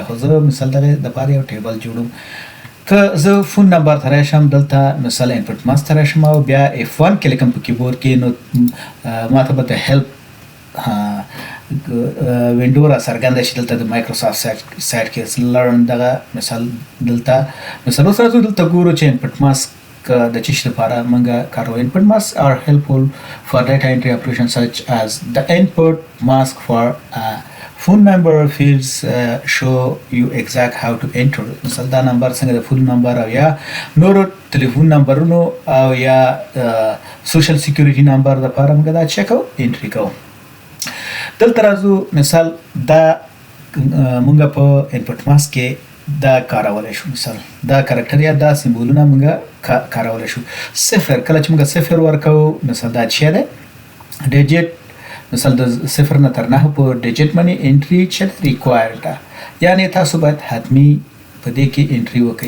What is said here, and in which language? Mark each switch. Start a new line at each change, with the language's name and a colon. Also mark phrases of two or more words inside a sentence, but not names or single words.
Pashto: خو زه مثال دغې دپاره یو ټیبل جوړوم. که زه
English: phone number
Pashto: ته راشم، دلته مثال
English: input mask
Pashto: ته راشم او بیا F1 کې لیکم په کیبورډ کې، نو ماته به د هیلپ وینډو را څرګنده شي. دلته د مایکروسافټ سایټ کې لرن دغه مثال دلته مثال اوس راځو دلته ګورو چې
English: input mask
Pashto: د څه شي لپاره موږ کاروو.
English: input masks are helpful for data entry applications such as the input mask for phone number fields show you exact how to enter.
Pashto: مثلا دا نمبر څنګه د
English: phone number
Pashto: او یا نورو ټلیفون نمبرونو او یا
English: social security number
Pashto: لپاره موږ دا چک او انټری کوو. دلته راځو مثال دا موږ په
English: input mask
Pashto: کې دا کارولی شو. مثال دا کرکټر یا دا سمبولونه موږ کارولی شو. صفر، کله چې موږ صفر ورکوو مثال دا چې دی ډیجټ، مثال د صفر نه تر 9 په ډیجټ باندې انټري چې ریکوایرډ ده، یعنی تاسو باید حتمی په دې کې انټري وکړئ.